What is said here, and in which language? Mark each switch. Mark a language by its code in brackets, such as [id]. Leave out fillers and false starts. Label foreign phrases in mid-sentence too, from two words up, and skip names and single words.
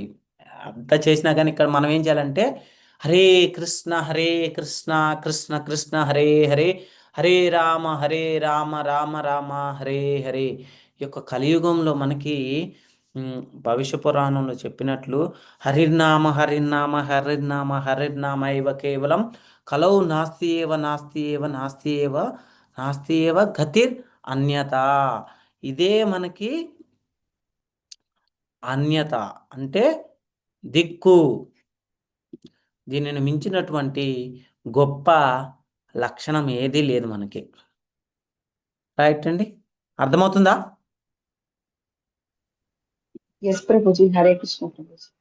[te] అంతా చేసినా గానీ ఇక్కడ మనం ఏం చేయాలంటే [sa] హరే కృష్ణ, హరే కృష్ణ, కృష్ణ కృష్ణ హరే హరే, హరే రామ, హరే రామ, రామ రామ హరే హరే. [te] ఈ యొక్క కలియుగంలో మనకి భవిష్య పురాణంలో చెప్పినట్లు [sa] హరిర్నామ హరిర్నామ హరిర్నామ హరిర్నామ ఇవ కేవలం కలౌ నాస్తి ఏవ నాస్తి ఏవ నాస్తి ఏవ నాస్తి ఏవ గతిర్ అన్యత. [te] ఇదే మనకి అన్యత అంటే దిక్కు. దీనిని మించినటువంటి గొప్ప లక్షణం ఏదీ లేదు మనకి. రైట్ అండి. అర్థమవుతుందా? [hi] यस प्रभु जी, हरे कृष्ण प्रभु जी।